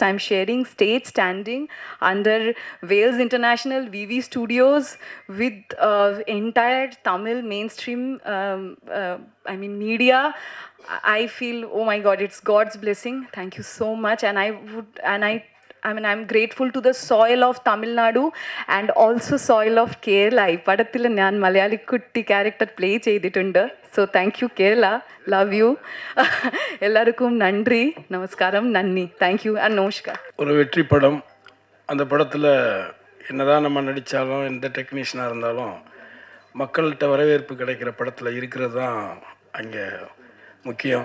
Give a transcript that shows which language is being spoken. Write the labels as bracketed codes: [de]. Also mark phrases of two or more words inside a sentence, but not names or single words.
[en] I'm sharing stage, standing under Wales International VV Studios with entire Tamil mainstream media. I feel, oh my God, it's God's blessing. Thank you so much. I'm grateful to the soil of Tamil Nadu and also soil of Kerala. [ml] ഈ പടത്തിൽ ഞാൻ മലയാളി കുട്ടി [en] character play [ml] ചെയ്തിട്ടുണ്ട്. [en] so thank you Kerala, love you. [ta] எல்லாருக்கும் நன்றி, நமஸ்காரம், நன்றி, [en] thank you and [ta] நமஸ்கார். ஒரு வெற்றி படம். அந்த படத்தில் என்னதான் நம்ம நடித்தாலும், எந்த டெக்னீஷியனாக இருந்தாலும் மக்கள்கிட்ட வரவேற்பு கிடைக்கிற படத்தில் இருக்கிறது தான் அங்கே முக்கியம்.